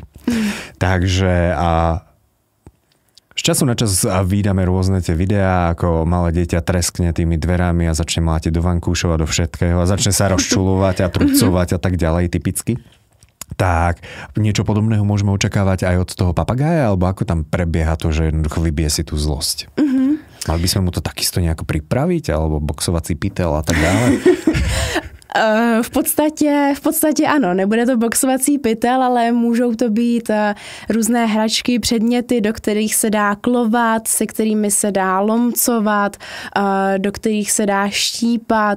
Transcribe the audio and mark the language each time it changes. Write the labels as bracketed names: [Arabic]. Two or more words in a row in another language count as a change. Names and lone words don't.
[Slovak] Takže z času na čas vydáme rôzne tie videá, ako malé dieťa treskne tými dverami a začne mlátiť do vankúšov a do všetkého a začne sa rozčulovať a trucovať a tak ďalej typicky. Tak niečo podobného môžeme očakávať aj od toho papagája, alebo ako tam prebieha to, že jednoducho vybije si tú zlosť? Mali by sme mu to takisto nejako pripraviť, alebo boxovací pytel a [Czech] tak dále? V podstatě ano, nebude to boxovací pytel, ale můžou to být různé hračky, předměty, do kterých se dá klovat, se kterými se dá lomcovat, do kterých se dá štípat.